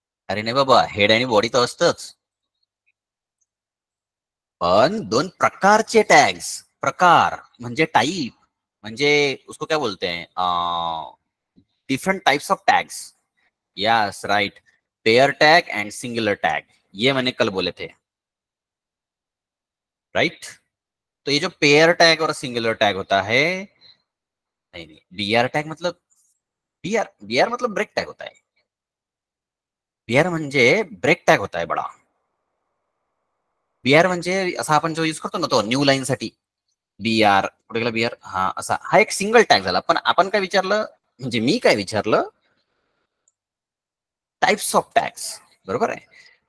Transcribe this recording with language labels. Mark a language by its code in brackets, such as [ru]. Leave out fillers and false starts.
[mr] अरे नाही बाबा, हेड आणि बॉडी तर असतंच, पण दोन प्रकारचे टॅग्स. प्रकार म्हणजे टाइप, म्हणजे [hi] उसको क्या बोलते हैं, [en] Different types of tags. Yes right, pair tag and singular tag, [hi] ये मैंने कल बोले थे, [en] Right. [hi] तो ये जो पेयर टैग और सिंगुलर टैग होता है, नहीं नहीं, बीआर टैग मतलब, बीआर बीआर मतलब ब्रेक टैग होता है. बीआर म्हणजे ब्रेक टॅग होता है बडा. [mr] बीआर म्हणजे असा आपण जो यूज करतो ना, तो न्यू लाईन साठी बीआर, कुठे गेला बीआर, हा असा, हा एक सिंगल टॅग झाला. पण आपण काय विचारलं, म्हणजे मी काय विचारलं, टाइप्स ऑफ टॅग्स, बरोबर आहे.